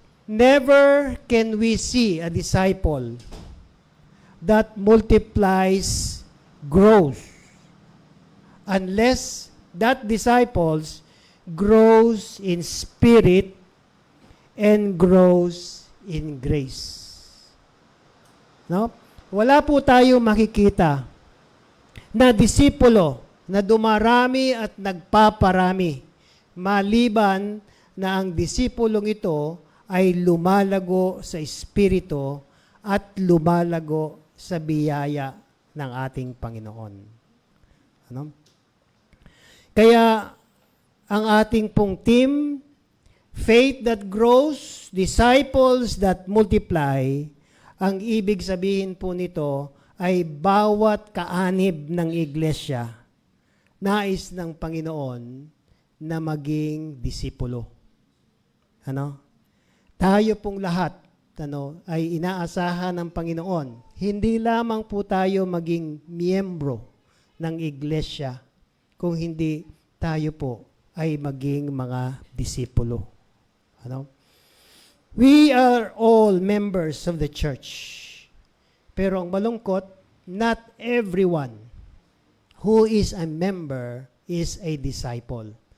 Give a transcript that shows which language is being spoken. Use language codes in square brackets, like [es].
[en] Never can we see a disciple that multiplies, grows, unless that disciples grows in spirit and grows in grace. [tl] Wala po tayo makikita na disipulo na dumarami at nagpaparami maliban na ang disipulong ito ay lumalago sa espiritu at lumalago sa biyaya ng ating Panginoon. Kaya ang ating pong team, [en] faith that grows, disciples that multiply, [tl] ang ibig sabihin po nito ay bawat kaanib ng iglesia, nais ng Panginoon na maging disipulo. Tayo pong lahat ay inaasahan ng Panginoon. Hindi lamang po tayo maging miyembro ng iglesia, kung hindi tayo po ay maging mga disipulo. [en] We are all members of the church. [tl] Pero ang malungkot, [en] not everyone who is a member is a disciple.